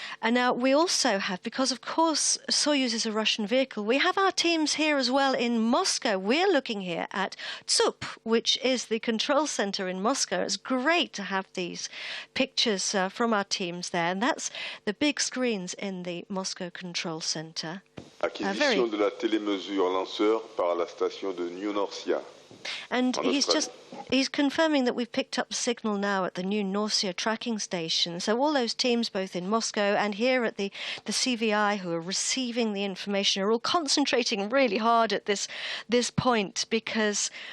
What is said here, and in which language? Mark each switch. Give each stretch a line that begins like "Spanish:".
English: And now we also have, because of course Soyuz is a Russian vehicle, we have our teams here as well in Moscow. We're looking here at TSUP, which is the control center in Moscow. It's great to have these pictures from our teams there, and that's the big screens in the Moscow control center.
French: Acquisition de la télémesure lanceur par la station de New Norcia.
English: And he's confirming that we've picked up a signal now at the new Norcia tracking station. So all those teams, both in Moscow and here at the CVI, who are receiving the information, are all concentrating really hard at this point, because